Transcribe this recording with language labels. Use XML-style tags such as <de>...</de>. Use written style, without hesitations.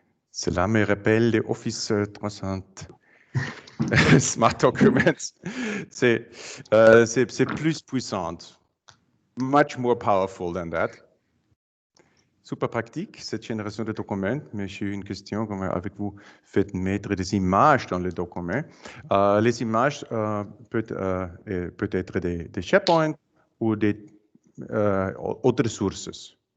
<fr>Cela me rappelle les Office 300 Smart Documents. C'est plus puissant.</fr> <en>much more powerful than that.</en> <fr>Super pratique, cette génération de documents, mais j'ai une question, comment avec vous faites mettre des images dans les documents. Les images peuvent être des SharePoint ou des autres sources.</fr>